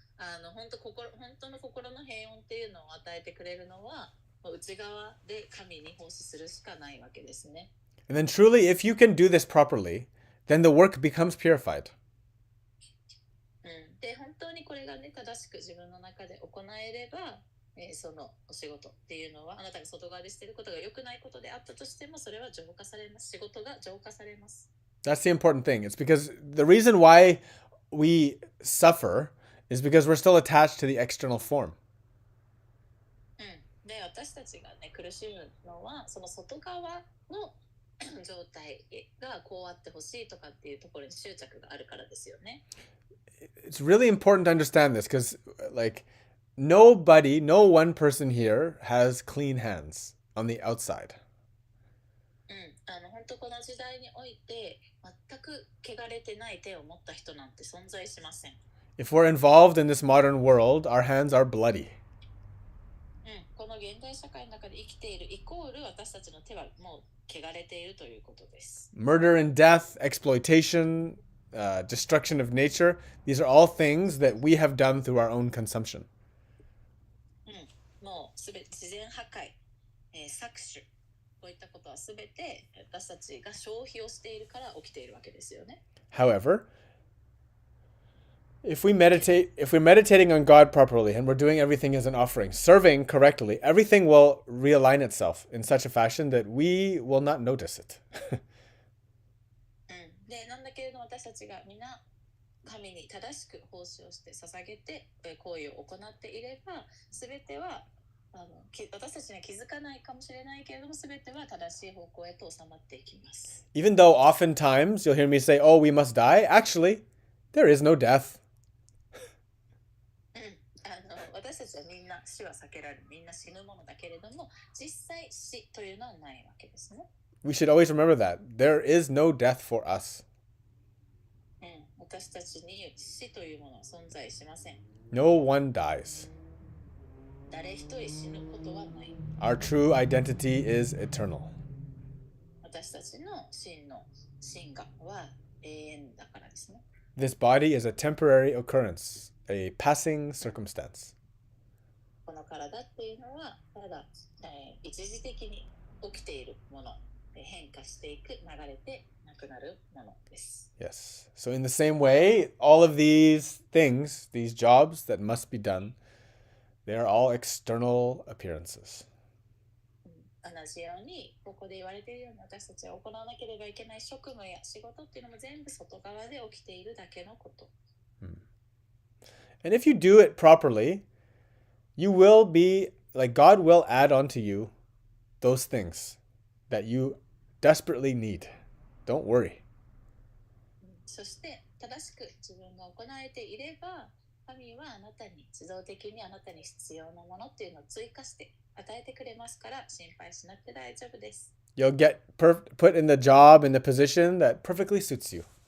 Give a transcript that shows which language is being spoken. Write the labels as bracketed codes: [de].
[ja] 本当の心の平穏っていうのを与えてくれるのは、内側で神に奉仕するしかないわけですね。 [en] And then truly, if you can do this properly, then the work becomes purified. [ja] で、本当にこれがね、正しく自分の中で行えれば、そのお仕事っていうのは、あなたが外側でしていることが良くないことであったとしても、それは浄化されます。仕事が浄化されます。 [en] That's the important thing. It's because the reason why we suffer is because we're still attached to the external form. [ja] で、私たちがね、苦しむのは、その外側の状態がこうあってほしいとかっていうところに執着があるからですよね。 [en] It's really important to understand this because, like, no one person here has clean hands on the outside. [ja] 本当この時代において全く汚れてない手を持った人なんて存在しません。 [en] If we're involved in this modern world, our hands are bloody. [ja] この現代社会の中で生きているイコール私たちの手はもう汚れているということです。 [en] Murder and death, exploitation, destruction of nature, these are all things that we have done through our own consumption. [ja] もうすべて自然破壊、搾取、こういったことはすべて私たちが消費をしているから起きているわけですよね。 [en] However, if we're meditating on God properly and we're doing everything as an offering, serving correctly, everything will realign itself in such a fashion that we will not notice it. [ja] で、なんだけれども私たちが皆神に正しく奉仕をして捧げて行為を行っていれば、すべては私たちには気づかないかもしれないけれども、すべては正しい方向へと収まっていきます。 [en] Even though oftentimes you'll hear me say, "Oh, we must die." Actually, there is no death. [ja] 私たちはみんな死は避けられる、みんな死ぬものだけれども、実際死というのはないわけですね。 [en] We should always remember that. There is no death for us. [ja] 私たちに死というものは存在しません。 [en] No one dies. [ja] 誰一人死ぬことはない。 [en] Our true identity is eternal. [ja] 私たちの真我は永遠だからですね。 [en] This body is a temporary occurrence, a passing circumstance. [ja] この体っていうのはただ、一時的に起きているもの、変化していく、流れてなくなるものです。 [en] Yes. So in the same way, all of these things, these jobs that must be done, they are all external appearances. [ja] 同じように、ここで言われているように私たちが行わなければいけない職務や仕事っていうのも全部外側で起きているだけのこと。 [en] And if you do it properly, you will be, like, God will add onto you those things that you desperately need. Don't worry. [ja] そして正しく自分が行えていれば、神はあなたに自動的にあなたに必要なものっていうのを追加して与えてくれますから心配しなくて大丈夫です。 [en] You'll get put in the job, in the position that perfectly suits you.